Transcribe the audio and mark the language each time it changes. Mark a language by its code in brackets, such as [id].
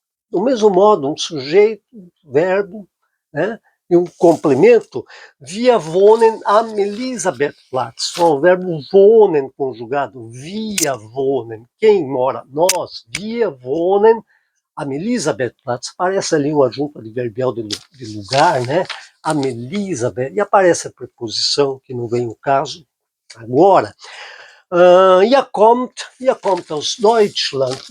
[pt] Do mesmo modo, um sujeito, verbo, né? E um complemento, [de] wir wohnen am Elisabethplatz. [pt] O verbo wohnen conjugado, wir wohnen. Quem mora? Nós. [de] Wir wohnen am Elisabethplatz. [pt] Aparece ali um adjunto adverbial de lugar, né? [de] Am Elisabeth. [pt] E aparece a preposição, que não vem o caso agora. [de] Ihr kommt aus Deutschland.